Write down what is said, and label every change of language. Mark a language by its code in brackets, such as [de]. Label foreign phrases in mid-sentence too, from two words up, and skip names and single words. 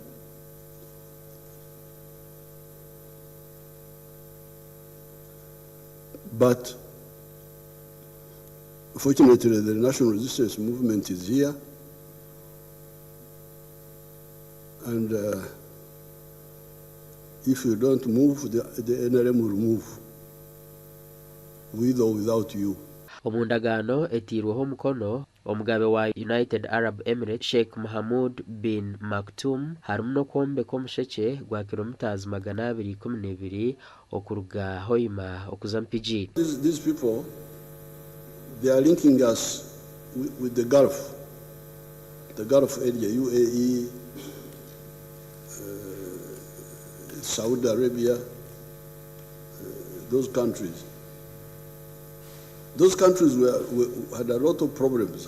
[en] But fortunately, the national resistance movement is here, and if you don't move, the NRM will move, with or without you. [nyn] Omu ndagaano etiirweho omukono omugabe wa United Arab Emirates Sheikh Mohammed bin Maktoum harimu n'okwombeka omushekye gwa kilometers 212 okuruga Hoima okuza Mpigi. [en] These people, they are linking us with the Gulf area, UAE, Saudi Arabia, those countries. Those countries had a lot of problems.